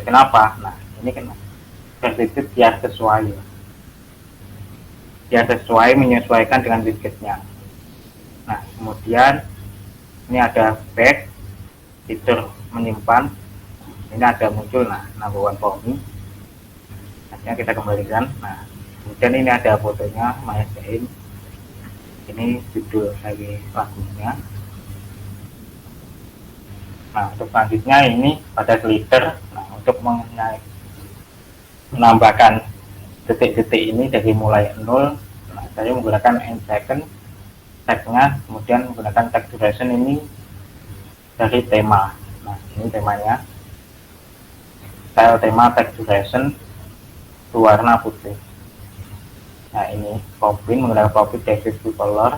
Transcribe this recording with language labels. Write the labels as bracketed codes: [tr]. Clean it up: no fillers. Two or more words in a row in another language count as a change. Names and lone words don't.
[id] Kenapa? Nah, ini kan versi tiket biar sesuai menyesuaikan dengan titiketnya. Nah, kemudian ini ada back, fitur menyimpan. Ini ada muncul, nah, [en] number one for me. [id] Nanti kita kembalikan. Nah, kemudian ini ada fotonya Maher Zain. Ini judul dari lagunya. Nah, untuk selanjutnya ini pada slider. Nah, untuk menambahkan detik-detik ini dari mulai 0. Nah, saya menggunakan [en] end second [id] tag-nya, kemudian menggunakan [en] tag duration [id] ini dari tema. Nah, ini temanya. Style tema [en] tag duration [id] berwarna putih. Nah, ini copy menggunakan copy dari Facebook color.